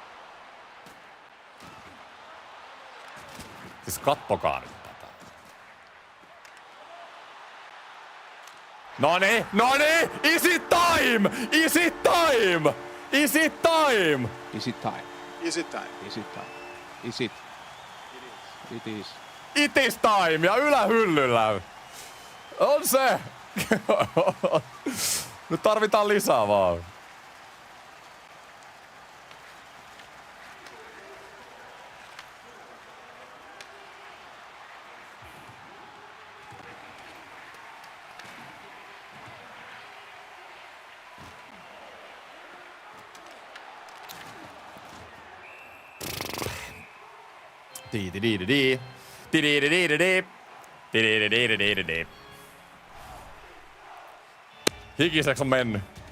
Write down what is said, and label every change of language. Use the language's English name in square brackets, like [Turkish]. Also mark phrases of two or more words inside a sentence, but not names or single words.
[Finnish] Siis kattokaa nyt tätä. Noniin! [English] Is it time? Is it time? Is it time? Is it time? Is it time? Is it time? Is it? It is. It is time! [Finnish] Ja ylähyllyllä. On se! Nyt tarvitaan lisää vaan. Hikiseksi on mennyt.